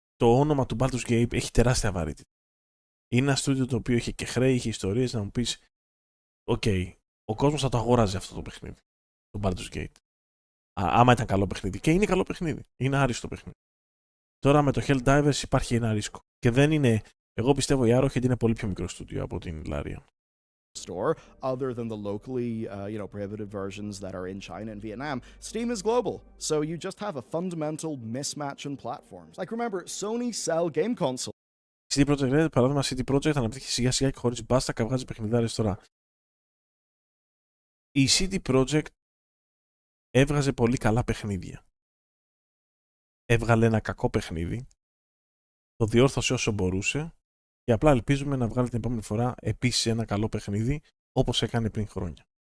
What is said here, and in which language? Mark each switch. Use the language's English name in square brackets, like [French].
[Greek] Το όνομα του Baldur's Gate έχει τεράστια βαρύτητα. Είναι ένα στούντιο το οποίο είχε και χρέη, είχε ιστορίες, να μου πεις οκ, ο κόσμος θα το αγόραζε αυτό το παιχνίδι, το Baldur's Gate. Άμα ήταν καλό παιχνίδι. Και είναι καλό παιχνίδι. Είναι άριστο παιχνίδι. Τώρα με το Helldivers υπάρχει ένα ρίσκο. Και δεν είναι... Εγώ πιστεύω η Arrowhead είναι πολύ πιο μικρό στούντιο από την Larian. [English] Store, other than the locally, prohibited versions that are in China and Vietnam, Steam is global, so you just have a fundamental mismatch in platforms. Like remember, Sony sell game consoles. [Greek] CD Projekt Red, παράδειγμα, CD Projekt αναπτύχει σιγά σιγά και χωρίς μπάστα, βγάζει παιχνιδάρες τώρα. Η CD Projekt έβγαζε πολύ καλά παιχνίδια. Έβγαλε ένα κακό παιχνίδι, το διόρθωσε όσο μπορούσε και απλά ελπίζουμε να βγάλει την επόμενη φορά επίσης ένα καλό παιχνίδι όπως έκανε πριν χρόνια.